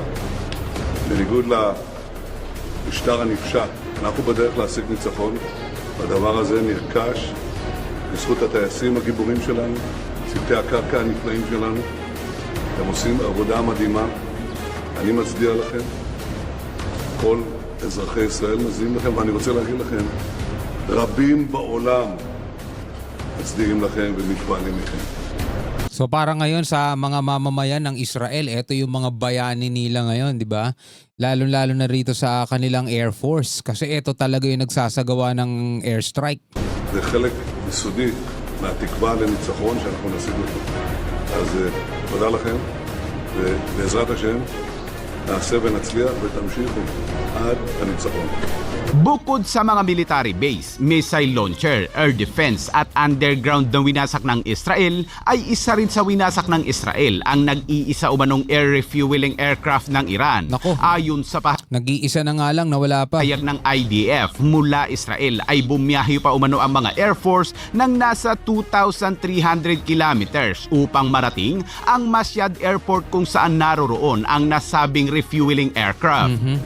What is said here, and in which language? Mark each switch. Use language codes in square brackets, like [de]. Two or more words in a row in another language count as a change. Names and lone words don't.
[he] בניגוד למשטר הנפשע, אנחנו בדרך להשיג ניצחון, והדבר הזה נרכש בזכות הטייסים הגיבורים שלנו, צוותי הקרקע הנפלאים שלנו. אתם עושים עבודה מדהימה. אני מצדיע לכם. כל אזרחי ישראל מצדיעים לכם, ואני רוצה להגיד לכם, רבים בעולם מצדיעים לכם ומתפעלים מכם. [tl] So para ngayon sa mga mamamayan ng Israel, ito yung mga bayani nila ngayon, di ba? Lalo-lalo na rito sa kanilang Air Force kasi ito talaga yung nagsasagawa ng airstrike. [he] זה חלק יסודי מהתקווה לניצחון שאנחנו נשיג אותו. אז תודה לכם, ובעזרת השם נעשה ונצליח ותמשיכו עד הניצחון. [tl] Bukod sa mga [en] military base, missile launcher, air defense [tl] at underground na winasak ng Israel, ay isa rin sa winasak ng Israel ang nag-iisa umanong [en] air refueling aircraft [tl] ng Iran. Nako. Ayon sa Nag-iisa na nga lang, nawala pa. pahayag ng IDF, mula Israel ay bumiyahe pa umano ang mga Air Force ng nasa 2,300 kilometers upang marating ang Masjid Airport kung saan naroroon ang nasabing [en] refueling aircraft.